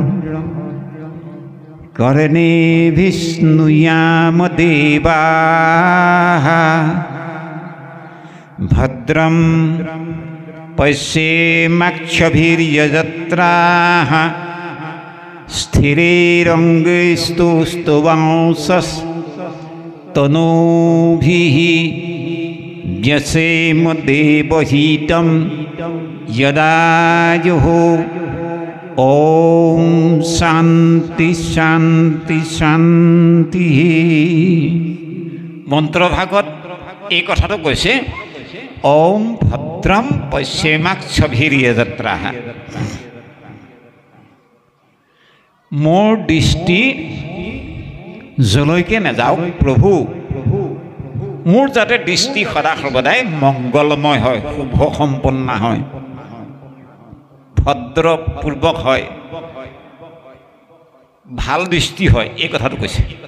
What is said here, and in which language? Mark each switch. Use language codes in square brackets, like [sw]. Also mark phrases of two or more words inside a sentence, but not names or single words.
[sa] कर्णेभिष्णुयाम देवाः भद्रम पश्येमाक्षभिर्यजत्राः স্থিৰৈৰङ्गैस्तुष्टुवांसस्तनूभिः व्यसेम देवहितं यदायुः। ओम शांति शांति शांति। [as] মন্ত্ৰভাগত এই কথাটো কৈছে, [sa] ओम भद्रम पश्येमाक्षभिर्यजत्राः। [as] মোৰ দৃষ্টি যলৈকে নাযাওক প্ৰভু, মোৰ যাতে দৃষ্টি সদা সৰ্বদাই মংগলময় হয়, শুভ সম্পন্ন হয়, ভদ্ৰপূৰ্বক হয়, ভাল দৃষ্টি হয়, এই কথাটো কৈছে।